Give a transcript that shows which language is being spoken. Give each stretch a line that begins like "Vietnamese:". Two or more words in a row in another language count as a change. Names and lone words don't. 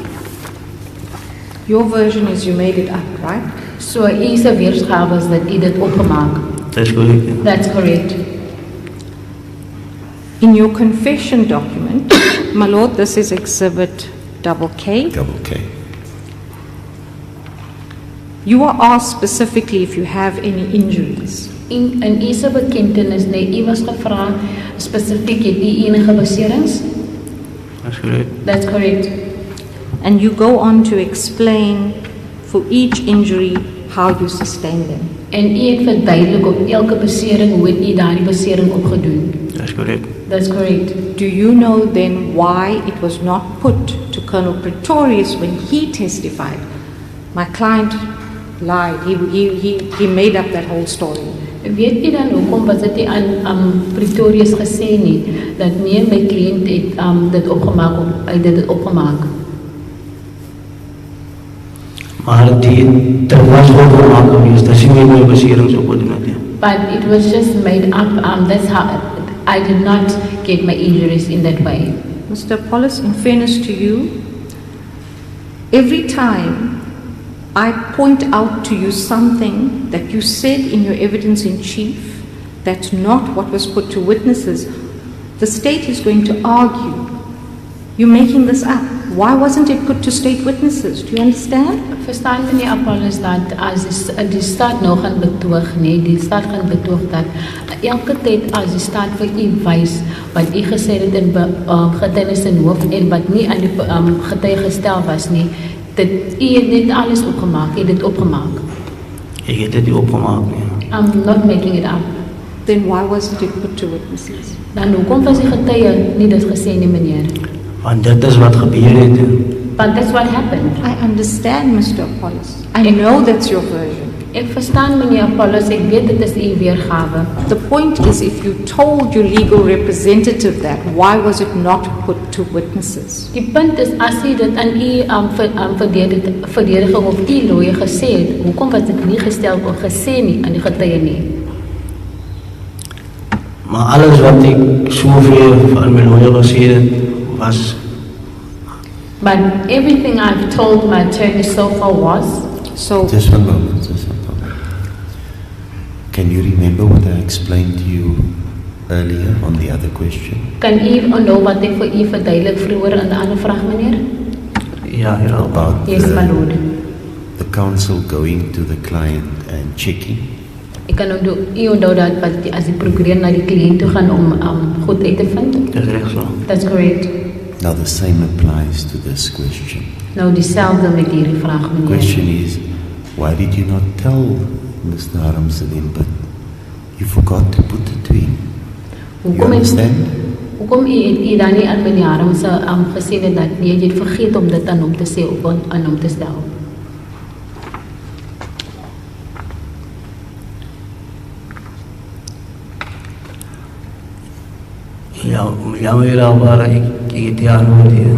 English: Your version is you made it up, right?
Afrikaans: So is 'n weergawe is dat dit opgemaak.
English: That's correct. That's correct. In your confession document, my lord, this is exhibit double K. Double K. You are asked specifically if you have any injuries.
Afrikaans: In is 'n bekentenis nee, u was gevra spesifiek het u enige beserings?
English: That's correct. That's correct. And you go on to explain for each injury how you sustained them.
Afrikaans: En u het verduidelik op elke besering hoe het u daardie besering opgedoen.
English: That's correct. That's correct. Do you know then why it was not put to Colonel Pretorius when he testified? My client lied. He made up that whole story.
Afrikaans: Weet u dan hoekom was dit nie aan Pretorius gesê nie dat nee my kliënt het dit opgemaak of hy dit opgemaak. Maar dit was opgemaak geweest, dat is nie my beserings opgedoen het nie.
English: But it was just made up. That's how I did not get my injuries in that way. Mr. Apollos, in fairness to you, every time I point out to you something that you said in your evidence in chief that's not what was put to witnesses, the state is going to argue. You're making this up. Why wasn't it put to state witnesses? Do you understand?
Afrikaans: Verstaan meneer Apollos dat as die staat nou gaan betoog, nee, die staat gaan betoog dat elke tyd as die staat vir u wys wat u gesê het in getuienis in hoof en wat nie aan die getuie gestel was nie, dit u het net alles opgemaak, u het dit opgemaak. Ek het dit nie opgemaak nie.
English: I'm not making it up. Then why wasn't it put to witnesses?
Afrikaans: Dan hoekom was die getuie nie dit gesê nie meneer? Want dit is wat gebeur het.
English: But that's what happened. I understand, Mr. Apollos. I know that's your version.
Afrikaans: Ek verstaan meneer Apollos, ek weet dit is u weergawe.
English: The point is, if you told your legal representative that, why was it not put to witnesses?
Afrikaans: Die punt is as u dit aan u verdediging of u lawyer gesê het, hoekom was dit nie gestel of gesê nie aan die getuie nie? Maar alles wat ek soveel aan my lawyer gesê het, was
English: But everything I've told my attorney so far was. So, Just one moment. Can you remember what I explained to you earlier on the other question?
Afrikaans: Kan u onthou wat ek vir u verduidelik vroeër aan die ander vraag meneer? ja.
English: About Yes, my lord. the counsel going to the client and checking?
Afrikaans: Ek kan onthou dat wat as die prokureur na die kliënt toe gaan om goed uit te vind. Dis reg so.
English: That's correct. Now the same applies to this question.
Afrikaans: Nou dieselfde met hierdie vraag
English: The
Afrikaans: meneer.
English: question is, why did you not tell Mr. Haramsadin, but you forgot to put it to him? You understand?
Afrikaans: Hoekom u dan nie aan meneer Haram se gesê het dat nee, jy het vergeet om dit aan hom te sê of aan hom te stel? Ja, maar ek het die antwoord hier.